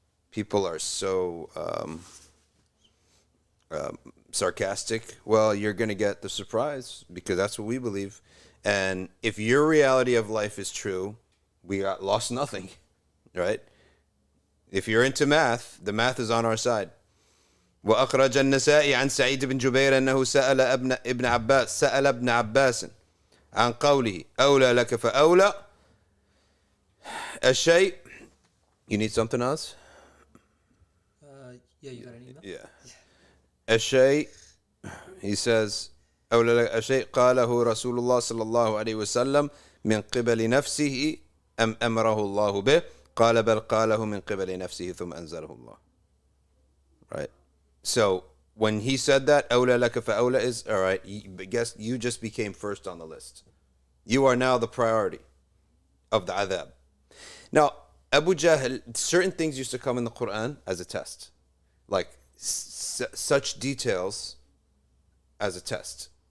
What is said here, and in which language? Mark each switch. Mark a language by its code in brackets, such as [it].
[en] People are so sarcastic. Well, you're going to get the surprise because that's what we believe. And if your reality of life is true, we got lost nothing, right? If you're into math, the math is on our side. [ar] وأخرج النسائي عن سعيد بن جبير أنه سأل ابن عباس عن قوله أولى لك فأولى الشيء. [en] You need something else? Yeah, you got an email? Yeah. [ar] الشيء, [en] he says, [ar] أولا الشيء قاله رسول الله صلى الله عليه وسلم من قبل نفسه أم أمره الله به قال بل قاله من قبل نفسه ثم أنزله الله. [en] Right. So when he said that, [ar] أولى لك فأولى [en] is, all right, guess you just became first on the list. You are now the priority of the adhab. Now, Abu Jahl, certain things used to come in the Quran as a test. Like such details as a test.